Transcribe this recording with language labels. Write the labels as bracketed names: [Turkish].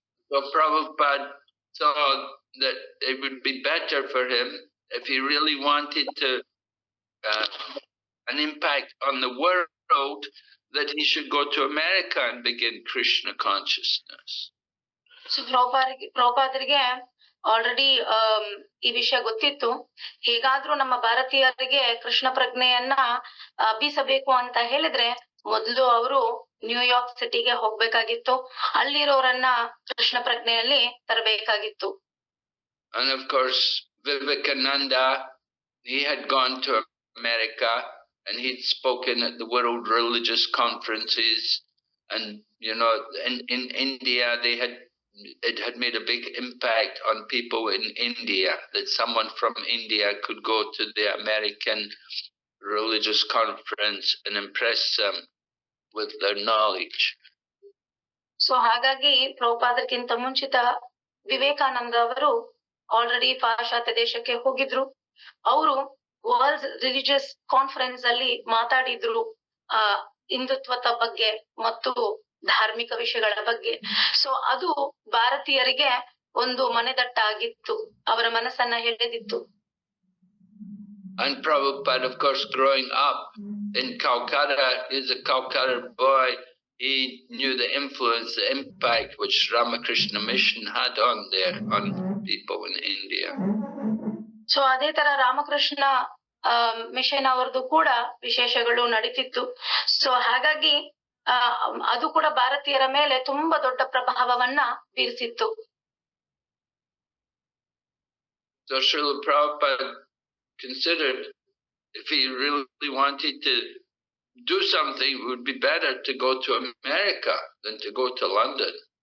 [English] So Prabhupada saw that it would be better for him if he really wanted to an impact on the world, that he should go to America and begin Krishna consciousness. [Kannada] So ಪ್ರಭುಪಾದರಿಗೆ already ಈ ವಿಷಯ ಗೊತ್ತಿತ್ತು. ಹೇಗಾದ್ರೂ ನಮ್ಮ ಭಾರತೀಯರಿಗೆ ಕೃಷ್ಣ ಪ್ರಜ್ಞೆಯನ್ನ ಹಬ್ಬಿಸಬೇಕು ಅಂತ ಹೇಳಿದ್ರೆ ಮೊದಲು ಅವರು ನ್ಯೂಯಾರ್ಕ್ ಸಿಟಿಗೆ ಹೋಗ್ಬೇಕಾಗಿತ್ತು, ಅಲ್ಲಿರೋರನ್ನ Krishna ಪ್ರಜ್ಞೆಯಲ್ಲಿ ತರಬೇಕಾಗಿತ್ತು. [English] And of course Vivekananda, he had gone to America and he'd spoken at the World Religious Conferences, and you know in India it had made a big impact on people in India, that someone from India could go to the American religious conference and impress them with their knowledge. [Kannada] So ಹಾಗಾಗಿ ಪ್ರಭುಪಾದಕ್ಕಿಂತ ಮುಂಚಿತ ವಿವೇಕಾನಂದ ಅವರು already ಪಾಶ್ಚಾತ್ಯ ದೇಶಕ್ಕೆ ಹೋಗಿದ್ರು. ಅವರು world religious conference ಅಲ್ಲಿ ಮಾತಾಡಿದ್ರು ಹಿಂದುತ್ವದ ಬಗ್ಗೆ ಮತ್ತು ಧಾರ್ಮಿಕ ವಿಷಯಗಳ ಬಗ್ಗೆ. ಸೊ ಅದು ಭಾರತೀಯರಿಗೆ ಒಂದು ಮನೆದಟ್ಟಾಗಿತ್ತು, ಅವರ ಮನಸ್ಸನ್ನ ಎಳೆದಿತ್ತು. [English] And Prabhupada, of course, growing up in Calcutta, he's a Calcutta boy. He knew the influence, the impact which Ramakrishna Mission had on people in India. [Kannada] So ಅದೇ ತರ ರಾಮಕೃಷ್ಣ ಮಿಷನ್ ಅವರದು ಕೂಡ ವಿಶೇಷಗಳು ನಡೀತಿತ್ತು. ಸೊ ಹಾಗಾಗಿ ಅದು ಕೂಡ ಭಾರತೀಯರ ಮೇಲೆ ತುಂಬಾ ದೊಡ್ಡ ಪ್ರಭಾವವನ್ನ ಬೀರಿಸಿತ್ತು. [English] So Srila Prabhupada considered if he really wanted to do something, it would be better to go to America than to go to London.